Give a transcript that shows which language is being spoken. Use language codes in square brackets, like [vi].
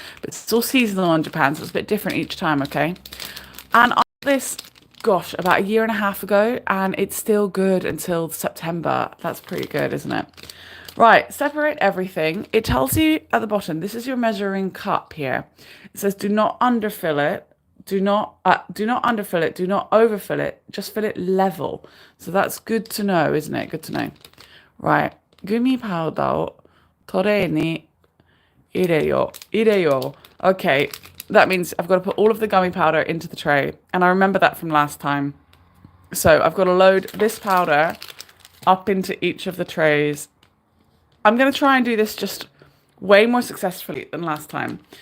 [en] But it's all seasonal in Japan, so it's a bit different each time, okay? And I got this, gosh, about a year and a half ago, and it's still good until September. That's pretty good, isn't it? Right, separate everything. It tells you at the bottom, this is your measuring cup here. It says, do not underfill it. Do not underfill it. Do not overfill it. Just fill it level. So that's good to know, isn't it? Good to know. Right, gumi powder [ja] をトレーに入れよ. [en] Okay, that means I've got to put all of the gummy powder into the tray. And I remember that from last time. So I've got to load this powder up into each of the trays. I'm going to try and do this just way more successfully than last time.